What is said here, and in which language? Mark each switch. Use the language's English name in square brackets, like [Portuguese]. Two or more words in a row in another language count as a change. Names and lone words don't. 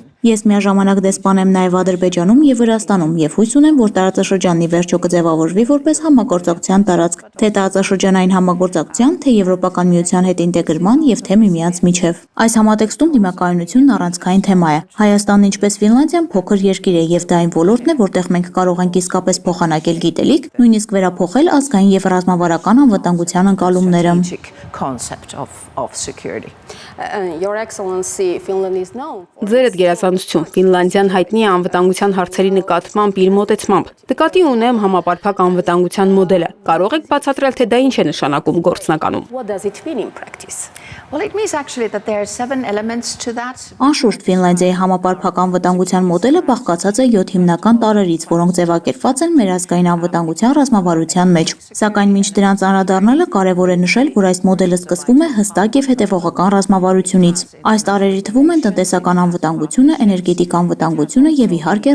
[Armenian] Ես միաժամանակ դեսպան եմ նաև Ադրբեջանում եւ Վրաստանում եւ հույս ունեմ, որ տարածաշրջանն ի վերջո կձևավորվի որպես համագործակցության տարածք, թե տարածաշրջանային համագործակցության, թե Եվրոպական միության հետ ինտեգրման եւ թե միմյանց միջև։ Այս համատեքստում դիմակայունությունն առանցքային թեմա է։ Հայաստանն ինչպես Ֆինլանդիան փոքր երկիր է եւ դա այն ոլորտն է, որտեղ մենք կարող ենք իսկապես փոխանակել գիտելիք, նույնիսկ վերափոխել ազգային եւ ռազմավարական անվտանգության ընկալումները։ [English] of security. Your Excellency, Finland is known. [Armenian] Ձերդ գերազանցություն, Ֆինլանդիան հայտնի է անվտանգության հարցերի նկատմամբ իր մոտեցմամբ։ Նկատի ունեմ համապարփակ անվտանգության մոդելը։ Կարող եք բացատրել, թե դա ինչ է նշանակում գործնականում։ [English] What does it mean in practice? Well, it means actually that there are 7 elements to that. [Armenian] Անշուշտ Ֆինլանդիայի համապարփակ անվտանգության մոդելը բաղկացած է 7 հիմնական տարրերից, որոնք ձևակերպված են մեր ազգային անվտանգության ռազմավարության մեջ։ Սակայն մինչ դրանց անդրադառնալը կարևոր է նշել, որ այս մոդելը սկսվում է հստակ եւ հետեւողական ռազմավարությունից։ Այս տարրերի թվում են տնտեսական անվտանգությունը, էներգետիկ անվտանգությունը եւ իհարկե